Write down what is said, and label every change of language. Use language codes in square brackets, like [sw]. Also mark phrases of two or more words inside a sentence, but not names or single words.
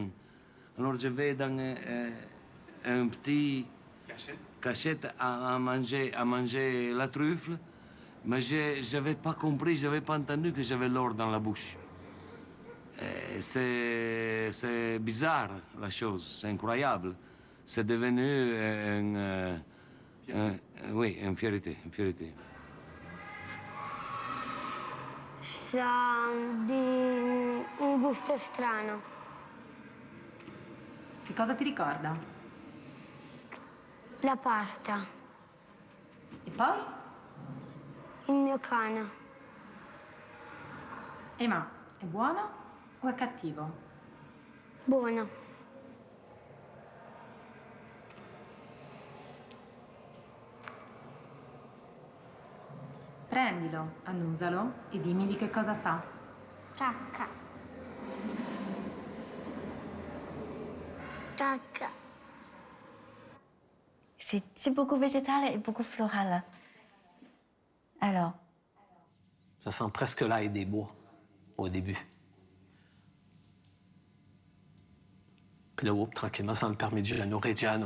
[fr] Alors je vais dans un petit cachette à manger la truffe, mais je n'avais pas compris, je n'avais pas entendu que j'avais l'or dans la bouche. C'est bizarre la chose, c'est incroyable. C'est devenu oui, une fierté, une fierté. [it] Sa di un gusto strano. Che cosa ti ricorda? La pasta. E poi? Il mio cane. Ma è buono o è cattivo? Buono. Prendilo, annusalo e dimmi di che cosa sa. Cacca. Cacca. [fr] C'est beaucoup végétal et beaucoup floral. Alors? Ça sent presque l'ail des bois au début. Puis là, tranquillement, ça me parmigiano reggiano.